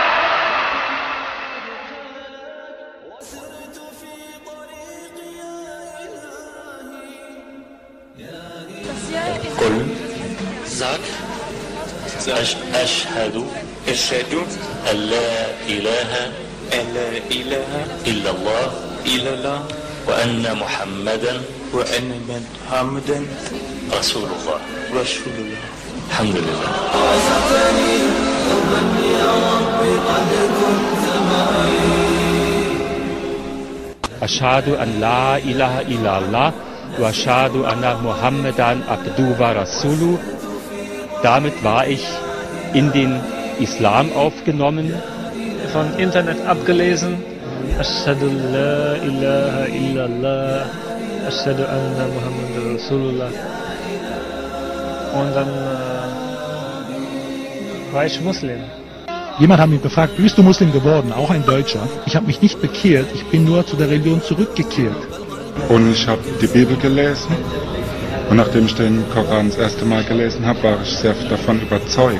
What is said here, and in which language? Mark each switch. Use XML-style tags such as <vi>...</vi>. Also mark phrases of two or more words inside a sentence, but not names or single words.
<ar>قل sag أشهد أن لا إله إلا الله وأن محمدا رسول الله الحمد لله. أشهد أن لا إله إلا الله وأشهد أن محمدا عبده ورسوله.</ar> <de>Damit war ich in den Islam aufgenommen. Von Internet abgelesen.</de> <ar>أشهد لا إله إلا الله. أشهد أن محمدا رسول الله.</ar> <de>Und dann war ich Muslim. Jemand hat mich befragt, bist du Muslim geworden? Auch ein Deutscher. Ich habe mich nicht bekehrt, ich bin nur zu der Religion zurückgekehrt. Und ich habe die Bibel gelesen. Und nachdem ich den Koran das erste Mal gelesen habe, war ich sehr davon überzeugt.</de>